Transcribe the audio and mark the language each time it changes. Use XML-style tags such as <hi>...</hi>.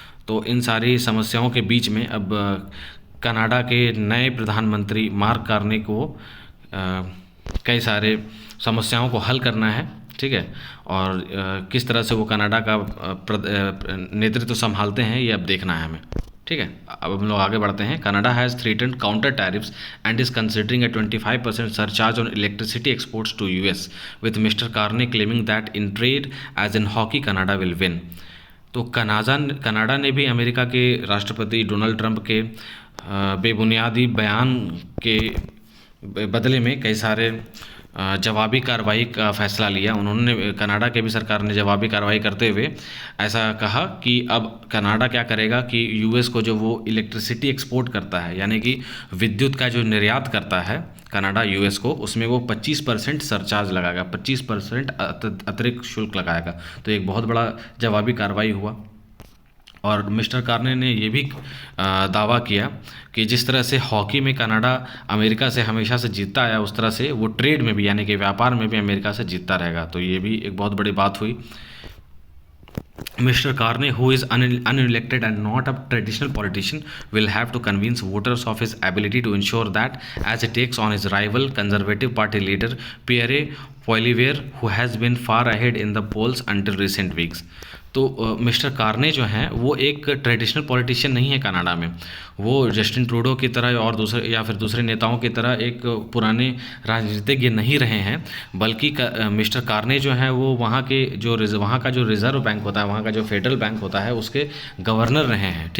<hi>तो इन सारी समस्याओं के बीच में अब कनाडा के नए प्रधानमंत्री मार्क कार्ने को कई सारे समस्याओं को हल करना है। ठीक है। और किस तरह से वो कनाडा का नेतृत्व संभालते हैं ये अब देखना है हमें। ठीक है। अब हम लोग आगे बढ़ते हैं।</hi> <en>Canada has threatened counter tariffs and is considering a 25% surcharge on electricity exports to US, with Mr. Carney claiming that in trade as in hockey Canada will win.</en> <hi>तो कनाडा ने भी अमेरिका के राष्ट्रपति डोनाल्ड ट्रंप के बेबुनियादी बयान के बदले में कई सारे जवाबी कार्रवाई का फैसला लिया। उन्होंने कनाडा के भी सरकार ने जवाबी कार्रवाई करते हुए ऐसा कहा कि अब कनाडा क्या करेगा कि यूएस को जो वो इलेक्ट्रिसिटी एक्सपोर्ट करता है, यानी कि विद्युत का जो निर्यात करता है कनाडा यूएस को, उसमें वो 25% सरचार्ज लगाएगा, 25% अतिरिक्त शुल्क लगाएगा। तो एक बहुत बड़ा जवाबी कार्रवाई हुआ। और मिस्टर कार्ने ने ये भी दावा किया कि जिस तरह से हॉकी में कनाडा अमेरिका से हमेशा से जीतता आया, उस तरह से वो ट्रेड में भी यानी कि व्यापार में भी अमेरिका से जीतता रहेगा। तो ये भी एक बहुत बड़ी बात हुई।</hi> <en>Mr. Carney, who is unelected and not a traditional politician, will have to convince voters of his ability to ensure that, as he takes on his rival Conservative Party leader Pierre Poilievre, who has been far ahead in the polls until recent weeks.</en> <hi>तो mister Carney जो हैं वो एक traditional politician नहीं है Canada में। वो Justin Trudeau की तरह और दूसरे या फिर दूसरे नेताओं की तरह एक पुराने राजनीतिज्ञ नहीं रहे हैं, बल्कि मिस्टर कार्ने जो हैं वो वहाँ का जो रिज़र्व बैंक होता है, वहाँ का जो फेडरल बैंक होता है, उसके गवर्नर रहे हैं।</hi>